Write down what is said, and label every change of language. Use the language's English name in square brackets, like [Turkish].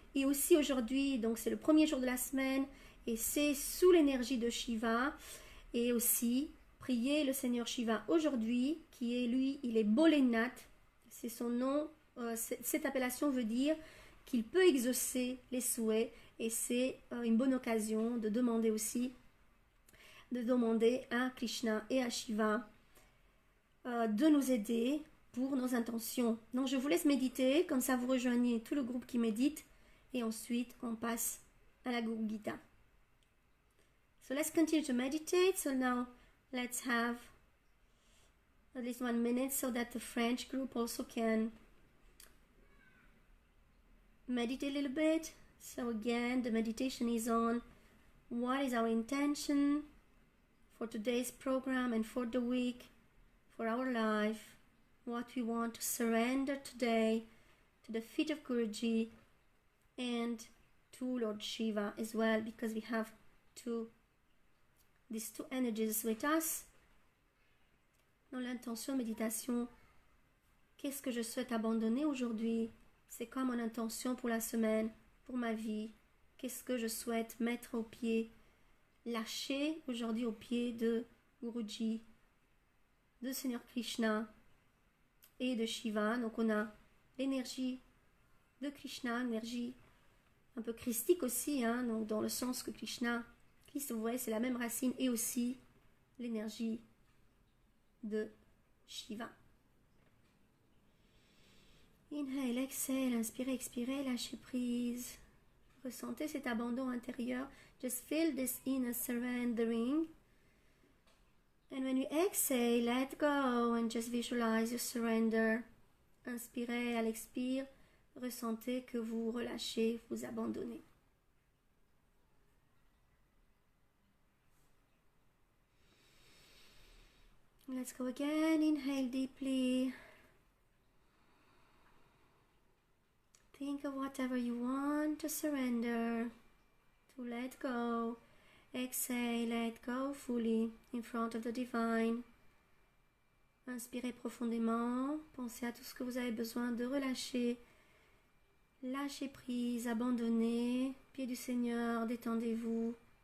[French] Et aussi aujourd'hui, donc c'est le premier jour de la semaine et c'est sous l'énergie de Shiva, et aussi prier le Seigneur Shiva aujourd'hui, qui est lui, il est Bholenath, c'est son nom, cette appellation veut dire qu'il peut exaucer les souhaits, et c'est une bonne occasion de demander aussi, de demander à Krishna et à Shiva de nous aider pour nos intentions. Donc je vous laisse méditer, comme ça vous rejoignez tout le groupe qui médite, et ensuite on passe à la Guru Gita. [English] So let's continue to meditate. So now let's have at least 1 minute so that the French group also can meditate a little bit. So again, the meditation is on what is our intention for today's program and for the week, for our life, what we want to surrender today to the feet of Guruji and to Lord Shiva as well, because we have these two energies with us. [French] Dans l'intention méditation, qu'est-ce que je souhaite abandonner aujourd'hui? C'est quoi mon intention pour la semaine, pour ma vie? Qu'est-ce que je souhaite mettre au pied, lâcher aujourd'hui au pied de Guruji, de Seigneur Krishna et de Shiva? Donc on a l'énergie de Krishna, l'énergie un peu christique aussi, hein, donc dans le sens que Krishna, Christ, vous voyez, c'est la même racine, et aussi l'énergie de Shiva. [English] Inhale, exhale, [French] inspirez, expirez, lâchez prise. Ressentez cet abandon intérieur. [English] Just feel this inner surrendering. And when you exhale, let go and just visualize your surrender. [French] Inspirez, à l'expire, ressentez que vous relâchez, vous abandonnez. [English] Let's go again. Inhale deeply. Think of whatever you want to surrender, to let go. Exhale, let go fully in front of the divine. [French] Inspirez profondément. Pensez à tout ce que vous avez besoin de relâcher. Lâchez prise, abandonnez. Pied du Seigneur, détendez-vous.